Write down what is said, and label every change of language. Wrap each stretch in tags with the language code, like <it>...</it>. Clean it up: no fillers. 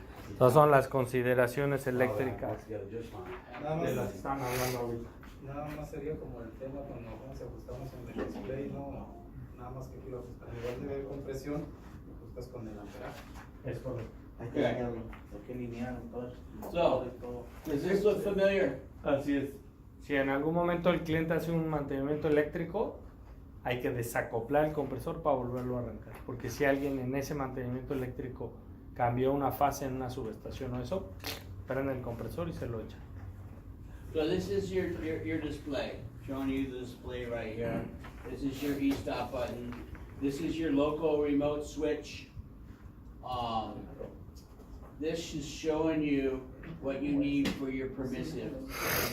<es>Estas son las consideraciones eléctricas de las que están hablando ahorita. Nada más sería como el tema cuando nos ajustamos en el display, no, nada más que aquí lo ajustas. En lugar de ver compresión, lo ajustas con el amperaje. Es correcto. Hay que alinearlo, hay que alinear entonces.</es> <en>So, does this look familiar?</en> <es>Así es. Si en algún momento el cliente hace un mantenimiento eléctrico, hay que desacoplar el compresor para volverlo a arrancar. Porque si alguien en ese mantenimiento eléctrico cambió una fase en una subestación o eso, prende el compresor y se lo echa.</es> <en>So this is your display, showing you the display right here. This is your e-stop button. This is your local remote switch. This is showing you what you need for your permissives.</en>